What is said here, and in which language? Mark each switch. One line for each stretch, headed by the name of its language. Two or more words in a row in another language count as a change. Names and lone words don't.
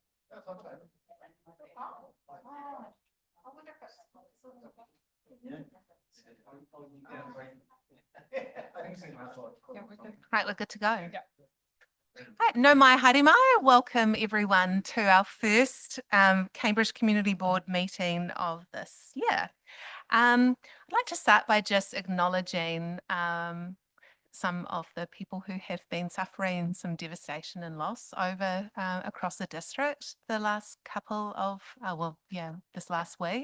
English: Right, we're good to go.
Māori: Right, no mai haere mai.
English: Welcome everyone to our first Cambridge Community Board meeting of this year. I'd like to start by just acknowledging some of the people who have been suffering some devastation and loss over across the district the last couple of, this last week.